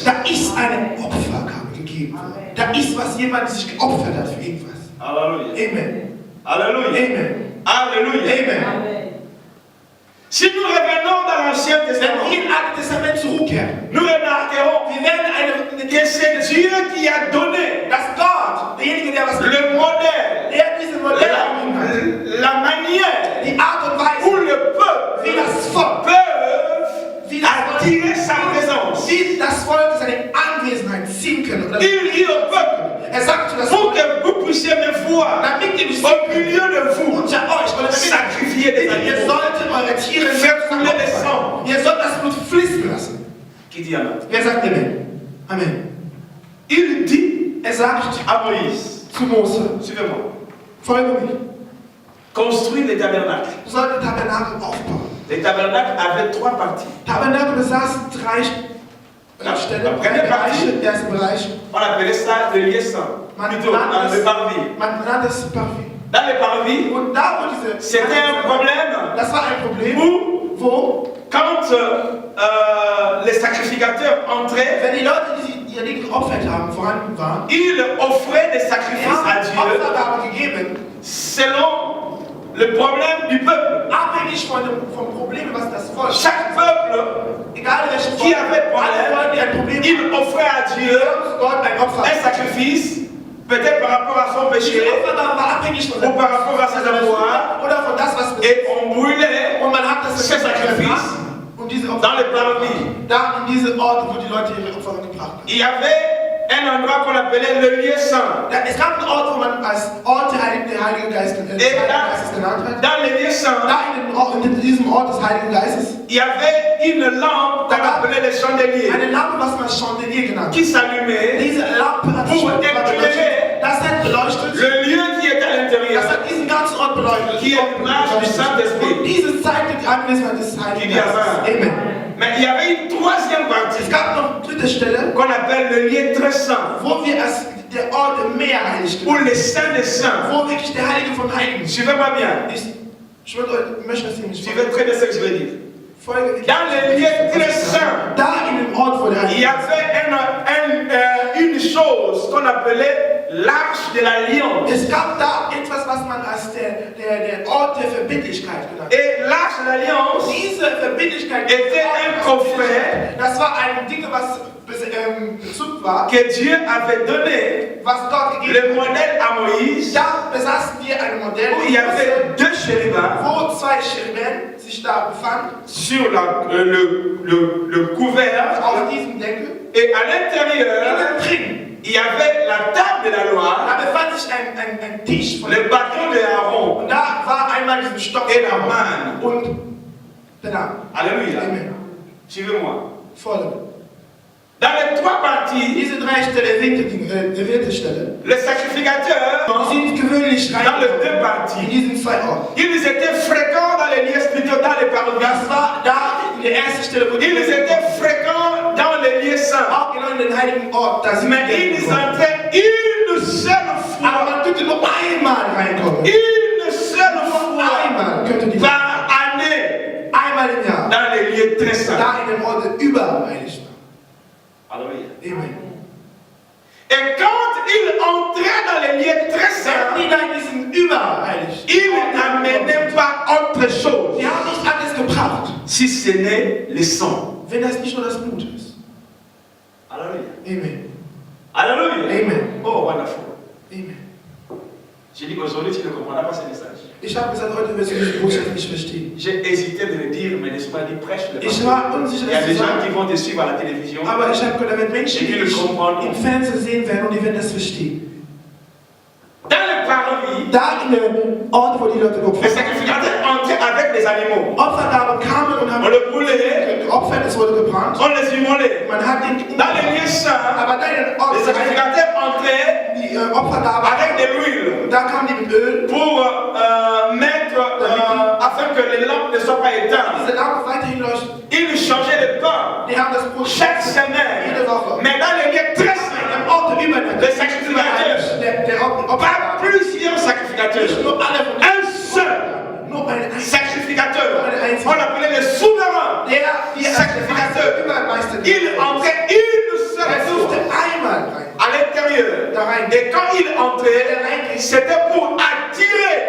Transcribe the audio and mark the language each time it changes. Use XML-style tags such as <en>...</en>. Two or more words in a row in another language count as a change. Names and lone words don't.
<de>da ist eine Opfergabe gegeben. Da ist was jemand sich geopfert hat für irgendwas.</de> <fr>Alléluia. Amen. Alléluia. Amen. Alléluia. Amen. Si nous revenons dans l'Ancien</fr> <de>Wenn</de> <fr>Testament,</fr> <de>wir im Alten Testament zurückkehren,</de> <fr>nous remarquerons</fr> <de>wir werden</de> <fr>que c'est Dieu qui a donné</fr> <de>dass Gott, derjenige, der was</de> <fr>le modèle,</fr> <de>der diese Modelle erfunden hat,</de> <fr>la manière</fr> <de>die Art und</de> <fr>où</fr> <de>Weise,</de> <fr>le peuple</fr> <de>wie das Volk,</de> <fr>peut attirer sa présence.</fr> <de>wie das Volk seine Anwesenheit ziehen können. Oder</de> <fr>Il dit au peuple,</fr> <de>er sagt zu das</de> <fr>pour</fr> <de>Volk,</de> <fr>que vous puissiez me voir</fr> <de>damit ihr mich</de> <fr>au milieu de vous,</fr> <de>unter euch, oder damit</de> <fr>sacrifier des</fr> <de>ihr</de> <fr>animaux.</fr> <de>solltet eure Tiere</de> <fr>Faire couler le sang.</fr> <de>ihr sollt das Blut fließen lassen.</de> <fr>Qui dit Amen?</fr> <de>Wer sagt Amen? Amen.</de> <fr>Il dit</fr> <de>Er sagt</de> <fr>à Moïse,</fr> <de>zu Mose,</de> <fr>suivez-moi,</fr> <de>folge mich,</de> <fr>construis les tabernacles.</fr> <de>du solltest Tabernakel aufbauen.</de> <fr>Les tabernacles avaient trois parties.</fr> <de>Tabernakel besaßen drei Stellen,</de> <fr>Première partie.</fr> <de>Bereiche. Der erste Bereich,</de> <fr>On appelait ça le lieu saint. Plutôt, dans le parvis.</fr> <de>man nannte es Parvis.</de> <fr>Dans le parvis,</fr> <de>Und da, wo diese,</de> <fr>c'était un problème</fr> <de>das war ein Problem, wo,</de> <fr>quand les sacrificateurs entraient,</fr> <de>wenn die Leute, die ihr Ding geopfert haben, vorhanden waren,</de> <fr>ils offraient des</fr> <de>die</de> <fr>sacrifices à</fr> <de>haben</de> <fr>Dieu</fr> <de>Opfergaben gegeben,</de> <fr>selon le problème du peuple.</fr> <de>abhängig vom Problem, was das Volk,</de> <fr>Chaque peuple</fr> <de>egal welches</de> <fr>qui</fr> <de>Volk,</de> <fr>avait</fr> <de>alle Volk, die ein</de> <fr>problème,</fr> <de>Problem</de> <fr>il offrait à Dieu</fr> <de>haben, Gott ein Opfer.</de> <fr>un sacrifice, peut-être par rapport à son</fr> <de>Diese</de> <fr>péché,</fr> <de>Opfergabe war abhängig von</de> <fr>ou par rapport à ses devoirs,</fr> <de>oder von das, was</de> <fr>et on brûlait</fr> <de>und man hat das</de> <fr>ce sacrifice</fr> <de>und diese Opfer</de> <fr>dans le parvis.</fr> <de>da in diese Orte, wo die Leute ihre Opfer gebracht haben.</de> <fr>Il y avait un endroit qu'on appelait le lieu saint.</fr> <de>Es gab einen Ort, wo man als Ort der Heilige Geist genannt hat.</de> <fr>Dans le lieu saint,</fr> <de>Da in diesem Ort des Heiligen Geistes,</de> <fr>il y avait une lampe qu'on appelait le chandelier</fr> <de>eine Lampe, was man Chandelier genannt</de> <fr>qui</fr> <de>hat.</de> <fr>s'allumait.</fr> <de>Diese Lampe hat</de> <fr>Pour éclairer</fr> <de>das hat beleuchtet,</de> <fr>Le lieu qui est à l'intérieur,</fr> <de>das hat diesen ganzen Ort beleuchtet.</de> <fr>qui est l'image du</fr> <de>Und</de> <fr>Saint-Esprit.</fr> <de>dieses zeigte die Anwesenheit des Heiligen</de> <fr>Qui dit</fr> <de>Geistes.</de> <fr>Amen.</fr> <de>Amen.</de> <fr>Mais il y avait une troisième partie</fr> <de>Es gab noch eine dritte Stelle,</de> <fr>qu'on appelle le lieu très saint,</fr> <de>wo wir als der Ort der Meer heilig</de> <fr>ou</fr> <de>genannt</de> <fr>le Saint des Saints.</fr> <de>haben, wo wirklich der Heilige vom Heiligen ist.</de> <fr>Suivez-moi bien.</fr> <de>Ich möchte das nicht</de> <fr>Suivez très bien ce que je veux dire.</fr> <de>Folge.</de> <fr>Dans le lieu très saint,</fr> <de>Da in dem Ort, wo der</de> <fr>il y</fr> <de>Heilige</de> <fr>avait une chose qu'on appelait l'arche de l'alliance.</fr> <de>Es gab da etwas, was man als der Ort der Verbindlichkeit genannt hat.</de> <fr>Et l'arche de l'alliance</fr> <de>Diese Verbindlichkeit</de> <fr>était un coffret</fr> <de>das war ein Ding, was bezug war,</de> <fr>que Dieu avait donné</fr> <de>was Gott gegeben</de> <fr>le modèle à Moïse,</fr> <de>Da besaßen wir ein Modell,</de> <fr>où il y avait deux chérubins</fr> <de>wo zwei Cherubim sich da befanden,</de> <fr>sur le couvercle,</fr> <de>auf diesem Deckel.</de> <fr>et à l'intérieur,</fr> <de>Innen drin,</de> <fr>il y avait la table de la loi,</fr> <de>da befand sich ein Tisch von</de> <fr>le bâton de Aaron</fr> <de>Und da war einmal diesen Stock</de> <fr>et la manne.</fr> <de>und der Name.</de> <fr>Alléluia. Amen. Suivez-moi.</fr> <de>Folge.</de> <fr>Dans les trois parties,</fr> <de>Diese drei Stellen, erwähnte Stelle,</de> <fr>les sacrificateurs,</fr> <de>sind gewöhnlich</de> <fr>dans les deux</fr> <de>in</de> <fr>parties,</fr> <de>diesen zwei Orten.</de> <fr>ils étaient fréquents dans les lieux spirituels, dans les paroles.</fr> <de>Das war da in der ersten Stelle, wo</de> <fr>Ils étaient fréquents dans les lieux saints.</fr> <de>auch genau in den heiligen Ort. Da sind</de> <fr>Mais</fr> <de>wir</de> <fr>ils</fr> <de>gekommen.</de> <fr>entraient une seule</fr> <de>Aber</de> <fr>fois.</fr> <de>man könnte nur einmal reinkommen.</de> <fr>Une seule fois</fr> <de>Einmal könnte die</de> <fr>par année</fr> <de>einmal im Jahr.</de> <fr>dans les lieux très saints.</fr> <de>Da in den Orten überheilig war.</de> <fr>Alléluia. Amen. Et quand ils entraient dans les lieux très</fr> <de>Wenn</de> <fr>saints,</fr> <de>die da in diesen überheilig</de> <fr>ils n'amenaient pas autre chose</fr> <de>die haben nicht alles gebracht,</de> <fr>si ce n'est le sang.</fr> <de>wenn das nicht nur das Blut ist.</de> <fr>Alléluia. Amen. Alléluia. Amen.</fr> <en>Oh, wonderful. Amen.</en> <fr>J'ai dit qu'aujourd'hui tu ne comprendras pas ce message.</fr> <de>Ich habe gesagt, heute wirst du diese Botschaft nicht verstehen.</de> <fr>J'ai hésité de le dire, mais l'Esprit m'a dit prêche-le.</fr> <de>Ich war unsicher,</de> <fr>Il y a</fr> <de>das</de> <fr>des</fr> <de>zu</de> <fr>gens qui</fr> <de>sagen.</de> <fr>vont te suivre à la télévision.</fr> <de>Aber ich habe gehört, da werden Menschen, die Ich will dich</de> <fr>comprendre.</fr> <de>im Fernsehen sehen werden und die werden das verstehen.</de> <fr>Dans les paroles,</fr> <de>Da in den Ort, wo die Leute</de> <fr>les</fr> <de>geopfert</de> <fr>sacrificateurs entraient avec des animaux.</fr> <de>Opfergaben kamen und haben</de> <fr>On le brûlait,</fr> <de>geopfert, es wurde gebrannt.</de> <fr>on les immolait.</fr> <de>Man hat den</de> <fr>Dans les lieux saints,</fr> <de>aber da in den Ort,</de> <fr>les sacrificateurs entraient</fr> <de>die Opfergaben,</de> <fr>avec de l'huile</fr> <de>da kamen die mit Öl.</de> <fr>pour mettre, afin que les lampes ne soient pas éteintes.</fr> <de>Diese Lampe weiterhin leuchtet.</de> <fr>Ils changeaient de pain</fr> <de>Die haben das Brot</de> <fr>chaque semaine.</fr> <de>jede Woche.</de> <fr>Mais dans les lieux très saints,</fr> <de>Im Ort der Übernatürlichen.</de> <fr>les sacrificateurs,</fr> <de>Der Ort,</de> <fr>pas plusieurs sacrificateurs,</fr> <de>nicht nur alle von</de> <fr>un seul</fr> <de>nur ein einziger.</de> <fr>sacrificateur. On l'appelait le souverain.</fr> <de>Der</de> <fr>Sacrificateur.</fr> <de>Übermeister.</de> <fr>Il entrait une seule</fr> <de>Er durfte</de> <fr>fois</fr> <de>einmal rein.</de> <fr>à l'intérieur.</fr> <de>Da rein.</de> <fr>Et quand il entrait, c'était pour attirer</fr>